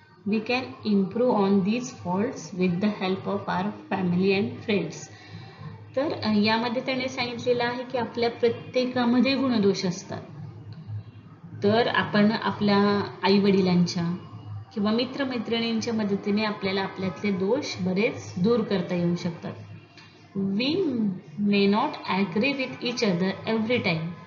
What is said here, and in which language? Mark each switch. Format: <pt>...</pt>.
<en>We can improve on these faults with the help of our family and friends.</en> <mr>तर यामध्ये त्याने सांगितलेलं आहे की आपल्या प्रत्येकामध्ये गुणदोष असतात. तर आपण आपल्या आई वडिलांच्या किंवा मित्रमैत्रिणींच्या मदतीने आपल्याला आपल्यातले दोष बरेच दूर करता येऊ शकतात.</mr> <en>We may not agree with each other every time.</en>